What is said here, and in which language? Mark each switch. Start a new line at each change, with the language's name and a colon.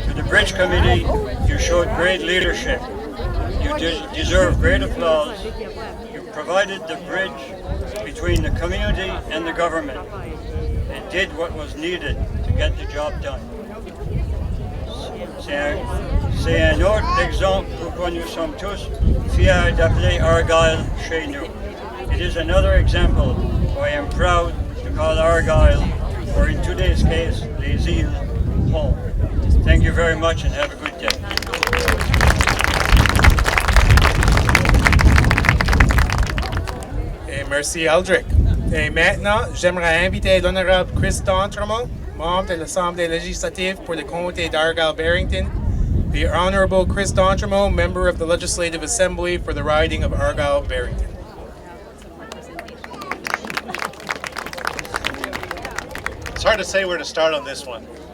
English: Bridge Committee, you showed great leadership. You deserve great applause. You provided the bridge between the community and the government and did what was needed to get the job done.
French: C'est un autre exemple pourquoi nous sommes tous fiers d'appeler Argyle chez nous.
English: It is another example why I am proud to call Argyle, or in today's case, Les Îles, home. Thank you very much and have a good day.
French: Et merci Aldrich. Et maintenant, j'aimerais inviter l'honorable Chris D'Entremont, membre de l'Assemblée législative pour le comté d'Argyle-Barrington.
English: The Honorable Chris D'Entremont, member of the Legislative Assembly for the riding of Argyle-Barrington. It's hard to say where to start on this one.